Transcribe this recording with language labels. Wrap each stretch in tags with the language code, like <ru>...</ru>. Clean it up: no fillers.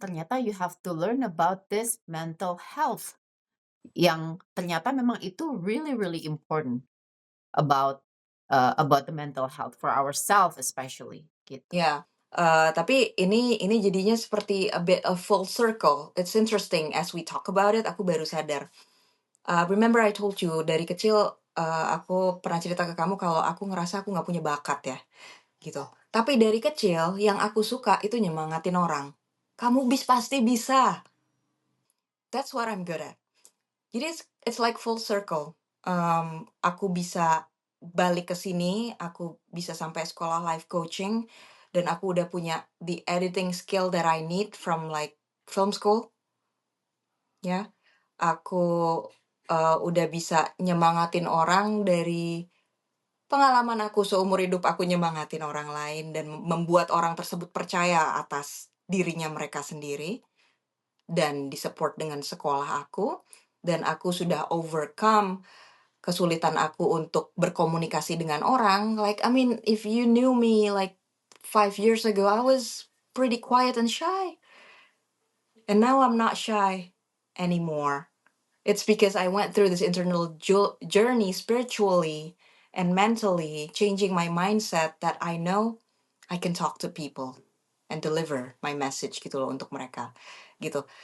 <id>Ternyata</id> <en>you have to learn about this mental health</en> <id>yang ternyata memang itu</id> <en>really really important about the mental health for ourselves especially</en> <id>gitu. Ya, tapi ini jadinya seperti</id> <en>a bit of full circle. It's interesting as we talk about it,</en> <id>aku baru sadar.</id> <en>Remember I told you</en> <id>dari kecil, aku pernah cerita ke kamu kalau aku ngerasa aku nggak punya bakat ya, gitu. Tapi dari kecil yang aku suka itu nyemangatin orang. "Kamu pasti bisa."</id> <en>That's what I'm good at.</en> <id>Jadi</id> <en>it's like full circle.</en> <id>Aku bisa balik ke sini, aku bisa sampai sekolah life coaching, dan aku udah punya</id> <en>the editing skill that I need from like film school.</en> <id>ya. Aku, udah bisa nyemangatin orang dari pengalaman aku seumur hidup aku nyemangatin orang lain dan membuat orang tersebut percaya atas dirinya mereka sendiri dan di-support dengan sekolah aku, dan aku sudah overcome kesulitan aku untuk berkomunikasi dengan orang.</id> <en>Like, I mean, if you knew me like 5 years ago, I was pretty quiet and shy, and now I'm not shy anymore. It's because I went through this internal journey spiritually and mentally, changing my mindset that I know I can talk to people and deliver my message</en> <id>gitu loh untuk mereka, gitu.</id>